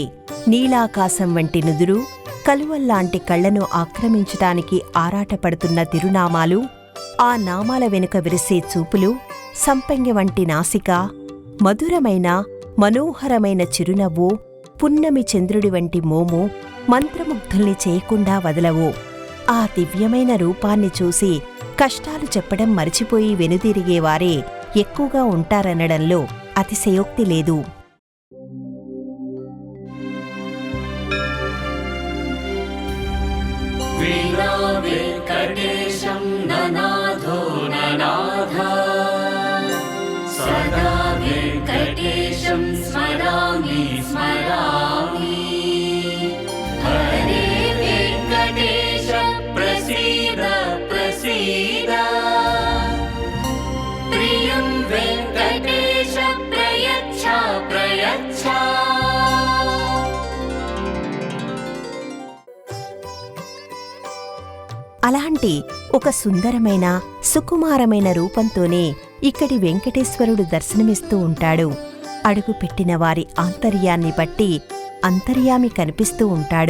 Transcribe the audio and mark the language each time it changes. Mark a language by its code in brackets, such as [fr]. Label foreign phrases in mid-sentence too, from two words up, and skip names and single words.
[te] నీలాకాశం వంటి నుదురు, కలువల్లాంటి కళ్లను ఆక్రమించటానికి ఆరాటపడుతున్న తిరునామాలు, ఆ నామాల వెనుక విరిసే చూపులు, సంపెంగ వంటి నాసిక, మధురమైన మనోహరమైన చిరునవ్వు, పున్నమి చంద్రుడి వంటి మోము మంత్రముగ్ధుల్ని చేయకుండా వదలవు. ఆ దివ్యమైన రూపాన్ని చూసి కష్టాలు చెప్పడం మరిచిపోయి వెనుదిరిగేవారే ఎక్కువగా ఉంటారనడంలో అతిశయోక్తి లేదు. [sa] वीणा वेङ्कटेशं ननाथो ननाथ सदा वेङ्कटेशं स्मरामि स्मरामि हरे वेङ्कटेश प्रसीद प्रसीद प्रियं वेङ्कटेश प्रयच्छ प्रयच्छ. [te] అలాంటి ఒక సుందరమైన సుకుమారమైన రూపంతోనే ఇక్కడి వెంకటేశ్వరుడు దర్శనమిస్తూ ఉంటాడు. అడుగుపెట్టిన వారి ఆంతర్యాన్ని బట్టి అంతర్యామి కనిపిస్తూ ఉంటాడు.